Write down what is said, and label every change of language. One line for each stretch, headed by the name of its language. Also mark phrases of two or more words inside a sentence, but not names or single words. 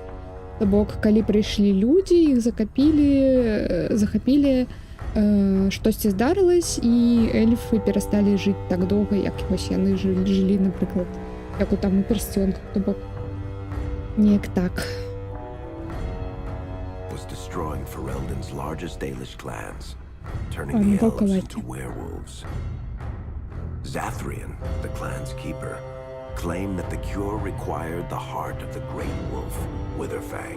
Belarusian: То бок, калі прыйшлі людзі, іх захапілі, штосьці здарылась, і эльфы перасталі жыць так доўга, як вось яны жылі, напрыклад, як у там у пярсцёнках. То бок, неяк так.
English: Destroying Ferelden's largest Dalish clans, turning the elves into werewolves. Zathrian, the clan's keeper, claimed that the cure required the heart of the great wolf, Witherfang.